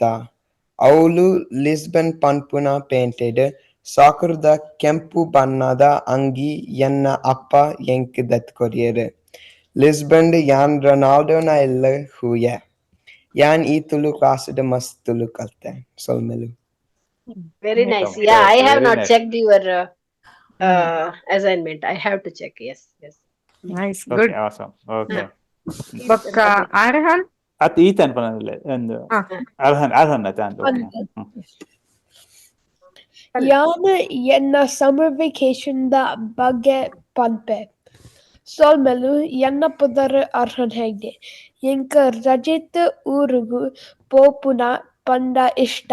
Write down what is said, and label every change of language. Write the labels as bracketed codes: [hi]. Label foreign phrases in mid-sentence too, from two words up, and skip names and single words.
[tcy] ಅವಳು ಲಿಸ್ಬನ್ ಪನ್ಪುನ ಪೇಂಟೆಡ್ ಸಾಕರ್ದ ಕೆಂಪು ಬಣ್ಣದ ಅಂಗಿ ಎನ್ನ ಅಪ್ಪ ಎಂಕ್ ದತ್ಕೊರಿಯರು. ಲಿಸ್ಬನ್ ಯಾನ್ ರೊನಾಲ್ಡೋನ ಇಲ್ಲ ಹೂಯ. ಯಾನ್ ಈ ತುಳು ಕ್ಲಾಸ್ಡ್ ಮಸ್ತ್ ತುಳು ಕಲ್ತೆ ಸೊಲ್ಮೆಲು. [en] Very nice. Yeah, I have not checked your assignment. I have to check. Yes. Nice. Okay, Good. awesome. Okay. [tcy] ಬಕ್ಕ ಆರ್ಹನ್ ಅತ್ ಈತನ್ ಪನಲ್ಲ ಒಂದು ಅರ್ಹನ್ ಅತ ಯಾನ್ ಎನ್ನ [en] summer vacation [tcy] ದ ಬಗ್ಗೆ ಪನ್ಪೆ ಸೋಲ್ಮೆಲು ಎನ್ನ ಪುದರ್ ಅರ್ಹನ್ ಹೆಗ್ಡೆ ಎಂಕ ರಜಿತ್ ಊರುಗು ಪೋಪುನ ಪಂಡ ಇಷ್ಟ.